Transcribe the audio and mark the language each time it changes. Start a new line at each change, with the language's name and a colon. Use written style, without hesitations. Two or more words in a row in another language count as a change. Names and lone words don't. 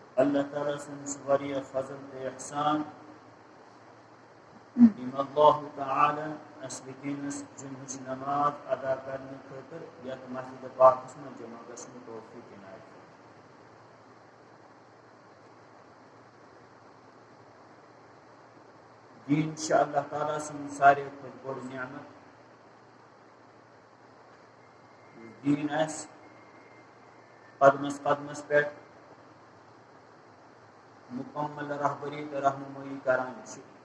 Kashmiri: اللہ تعالیٰ سن واریاہ فضل تے احسان یم اللہ تعالی اس وکینس جمعہ نماز ادا کرنے خاطر یتھ مسجد پاکس میں جمع گژھن توفیق عنایت دین چھِ اللہ تعالیٰ سن سارے کھۄتہٕ بوٚڑ نعمت دین اس قدمس قدمس پٮ۪ٹھ مکمل رہبری تہٕ رہنمائی کران چھِ